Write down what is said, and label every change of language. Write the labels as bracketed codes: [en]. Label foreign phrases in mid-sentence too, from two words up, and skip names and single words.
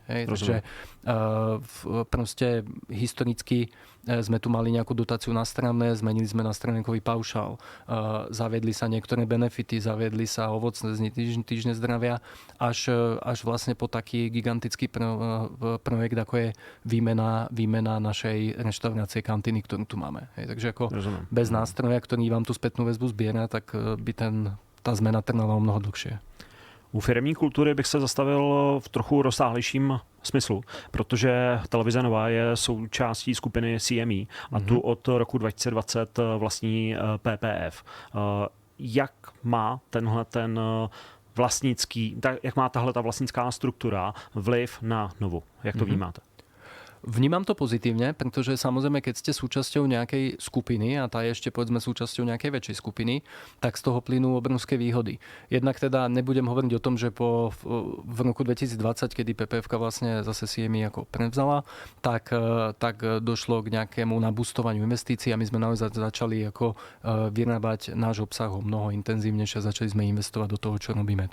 [sk] Takže proste historicky sme tu mali nejakú dotáciu na stranné, zmenili sme na stránkový paušál, zaviedli sa niektoré benefity, zaviedli sa ovocné týždne zdravia, až vlastne po taký gigantický projekt, ako je výmena našej reštaurácie kantíny, ktorú tu máme. Takže ako bez nástroja, ktorý vám tú spätnú väzbu zbiera, tak by tá zmena trvala o mnoho dlhšie. [cs] U firemní kultury bych se zastavil v trochu rozsáhlejším smyslu, protože televize Nova je součástí skupiny CME a tu od roku 2020 vlastní PPF. Jak má ten vlastnický, jak má tahle ta vlastnická struktura vliv na Novu? Jak to vnímáte? [sk] Vnímam to pozitívne, pretože samozrejme, keď ste súčasťou nejakej skupiny a tá je ešte povedzme súčasťou nejakej väčšej skupiny, tak z toho plynú obrovské výhody. Jednak teda nebudem hovoriť o tom, že v roku 2020, kedy PPF vlastne zase CME ako prevzala, tak došlo k nejakému nabustovaniu investícií a my sme naozaj začali ako vyrábať náš obsah o mnoho intenzívnejšie a začali sme investovať do toho, čo robíme.